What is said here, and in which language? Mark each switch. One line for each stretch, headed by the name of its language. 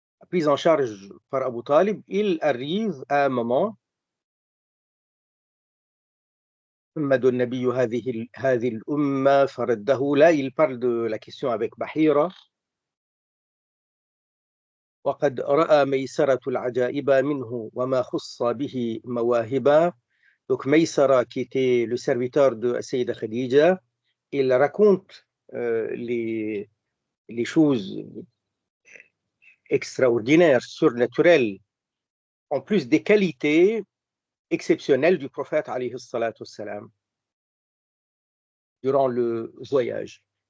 French: Prise en charge par Abu Talib, il arrive à un moment
Arabic: محمد النبي هذه الأمة فرده.
French: Là, il parle de la question avec Bahira.
Arabic: وقد رأى ميسرة العجائب منه وما خص به مواهبا.
French: Donc Maysara, qui était le serviteur de Sayyida Khadija, il raconte les choses extraordinaires, surnaturelles, en plus des qualités exceptionnelles du prophète alayhi salatu wassalam durant le voyage.